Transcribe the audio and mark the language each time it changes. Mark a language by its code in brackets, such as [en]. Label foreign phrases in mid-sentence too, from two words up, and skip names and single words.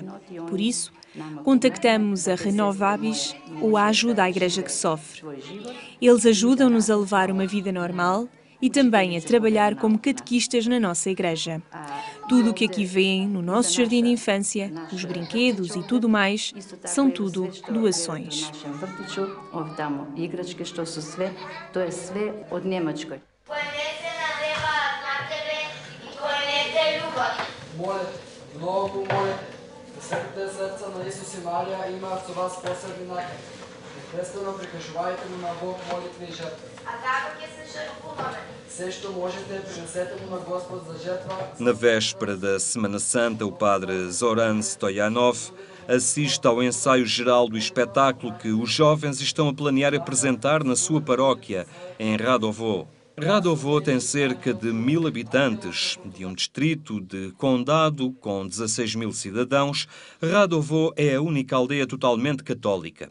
[pt] Por isso, contactamos a Renovabis ou a ajuda à Igreja que sofre. Eles ajudam-nos a levar uma vida normal e também a trabalhar como catequistas na nossa igreja. Tudo o que aqui vêem no nosso jardim de infância, os brinquedos e tudo mais, são tudo doações. [mk] Светите сърца на Исус и Мария имаат со вас посебни накани. Непрестанно прикажувајте му на Бог молитви и жертви. А како ќе се жртвуваме? Се што можете, принесете му на Господ за жертва. [pt] Na véspera da Semana Santa, o padre Zoran Stoyanov assiste ao ensaio geral do espetáculo que os jovens estão a planear apresentar na sua paróquia, em Radovo. Radovo tem cerca de 1000 habitantes. De um distrito de condado com 16 mil cidadãos, Radovo é a única aldeia totalmente católica.